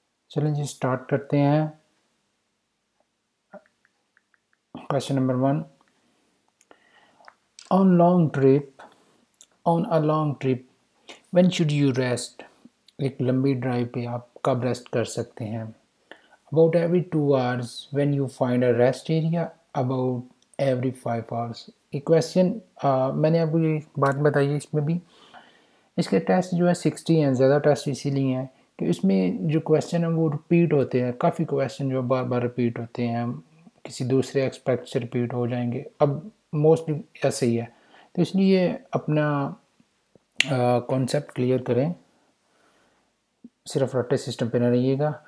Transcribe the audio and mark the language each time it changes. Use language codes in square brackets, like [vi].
[hi] चलें जी स्टार्ट करते हैं। [en] Question number 1, on long trip on a long trip when should you rest. [hi] एक लंबी ड्राइव पे आप कब रेस्ट कर सकते हैं? [en] About every 2 hours when you find a rest area, about every 5 hours। [hi] ये क्वेश्चन मैंने आपको ये बात बताई है इसमें भी। इसके टेस्ट जो है 60 हैं, ज़्यादा टेस्ट इसीलिए हैं कि इसमें जो क्वेश्चन है वो रिपीट होते हैं। काफ़ी क्वेश्चन जो बार बार रिपीट होते हैं, किसी दूसरे एक्सपेक्ट से रिपीट हो जाएंगे। अब मोस्टली ऐसे ही है, तो इसलिए अपना कॉन्सेप्ट क्लियर करें, सिर्फ रट्टे सिस्टम पे ना रहिएगा।